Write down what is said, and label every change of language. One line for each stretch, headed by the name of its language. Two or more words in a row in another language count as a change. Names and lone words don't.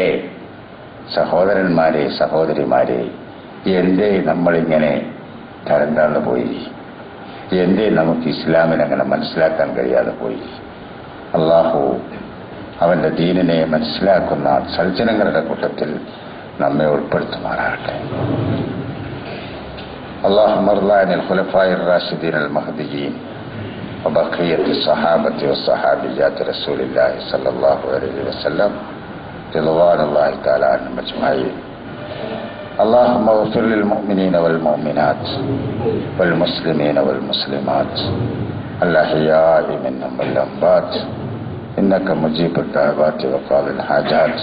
Malayalam: സഹോദരന്മാരെ, സഹോദരിമാരെ, എന്തേ നമ്മളിങ്ങനെ തരം താഴ്ന്നു പോയി? എന്തേ നമുക്ക് ഇസ്ലാമിനെ അങ്ങനെ മനസ്സിലാക്കാൻ കഴിയാതെ പോയി? അല്ലാഹു അവന്റെ ദീനിനെ മനസ്സിലാക്കുന്ന സജ്ജനങ്ങളുടെ കൂട്ടത്തിൽ നമ്മെ ഉൾപ്പെടുത്തുമാറാകട്ടെ.
Arabic: اللهم ارض عن الخلفاء الراشدين المهديين وبقية الصحابة والصحابيات رسول الله صلى الله عليه وسلم رضوان الله تعالى عنهم أجمعين. اللهم اغفر للمؤمنين والمؤمنات والمسلمين والمسلمات الأحياء منهم والأموات إنك مجيب الدعوات وقاضي الحاجات.